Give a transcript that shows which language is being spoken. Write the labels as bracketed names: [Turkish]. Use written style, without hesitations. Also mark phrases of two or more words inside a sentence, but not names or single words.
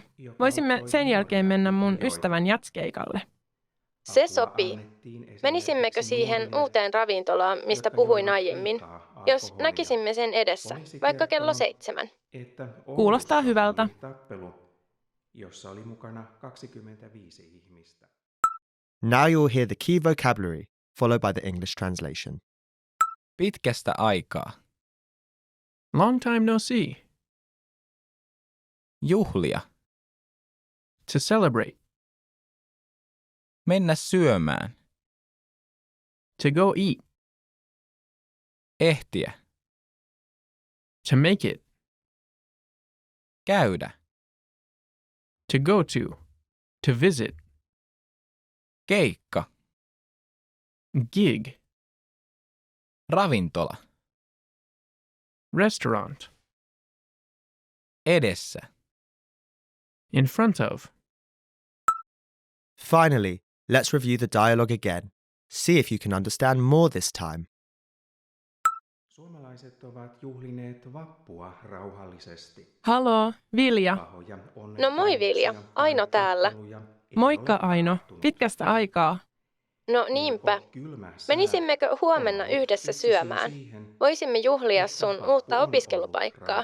[Finnish] Voisimme sen jälkeen mennä mun ystävän jatskeikalle. Se sopii. Menisimmekö siihen uuteen ravintolaan, mistä puhuin aiemmin, jos näkisimme sen edessä, vaikka kello 7? Kuulostaa hyvältä. Jossa oli mukana 25 ihmistä. [English] Now you'll hear the key vocabulary, followed by the English translation. [Finnish] Pitkästä aikaa. [English] Long time no see. [Finnish] Juhlia. [English] To celebrate. [Finnish] Mennä syömään. [English] To go eat. [Finnish] Ehtiä. [English] To make it. [Finnish] Käydä. [English] To go to. To visit. [Finnish] Keikka. [English] Gig. [Finnish] Ravintola. [English] Restaurant. [Finnish] Edessä. [English] In front of. Finally, let's review the dialogue again. See if you can understand more this time. [Finnish] Suomalaiset ovat juhlineet vappua rauhallisesti. Haloo, Vilja. No moi Vilja, Aino täällä. Moikka Aino, pitkästä aikaa. No niinpä. Menisimmekö huomenna yhdessä syömään? Voisimme juhlia sun uutta opiskelupaikkaa.